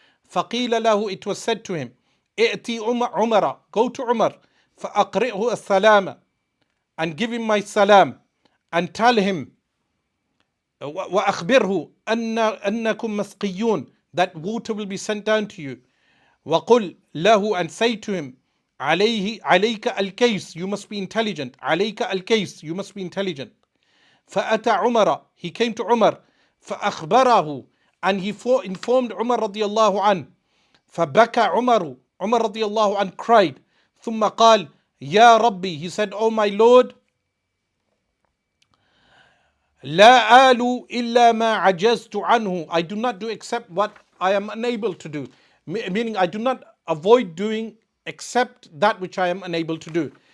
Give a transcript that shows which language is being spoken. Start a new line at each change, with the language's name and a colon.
Arabic: فقيل له,
English: it was said to him,
Arabic: ائتي عمر,
English: go to Umar,
Arabic: فأقرئه السلام,
English: and give him my salam, and tell him,
Arabic: وأخبره أنكم مسقيون,
English: that water will be sent down to you.
Arabic: وقل له,
English: and say to him,
Arabic: عليك الكيس,
English: you must be intelligent.
Arabic: عليك الكيس,
English: you must be intelligent.
Arabic: فأتى عمر,
English: he came to Umar.
Arabic: فأخبره,
English: and he informed Umar
Arabic: رضي الله عنه. فبكى عمر, Umar رضي الله عنه cried. ثم قال يا ربي,
English: he said, oh my Lord,
Arabic: لا آل إلا ما عجزت عنه,
English: I do not do except what I am unable to do. Meaning I do not avoid doing except that which I am unable to do.